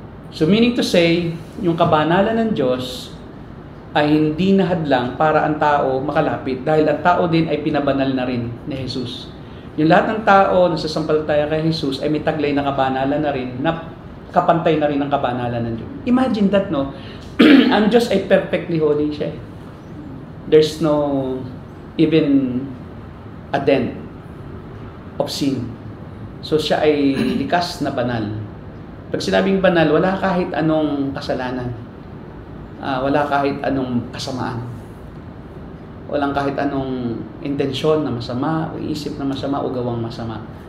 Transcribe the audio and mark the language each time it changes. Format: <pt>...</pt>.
<en>So meaning to say,</en> <tl>yung kabanalan ng Diyos ay hindi nahadlang para ang tao makalapit dahil ang tao din ay pinabanal na rin ni Jesus. Yung lahat ng tao na sasampalataya kay Jesus ay may taglay na kabanalan na rin, na kapantay na rin ang kabanalan ng Diyos.</tl> <en>Imagine that, no?</en> <tl>Ang Diyos ay</tl> <en>perfectly holy</en> <tl>siya.</tl> <en>There's no even a dent of sin.</en> <tl>So siya ay likas na banal. Pag sinabing banal, wala kahit anong kasalanan. Wala kahit anong kasamaan. Walang kahit anong intensyon na masama, o isip na masama, o gawang masama.</tl>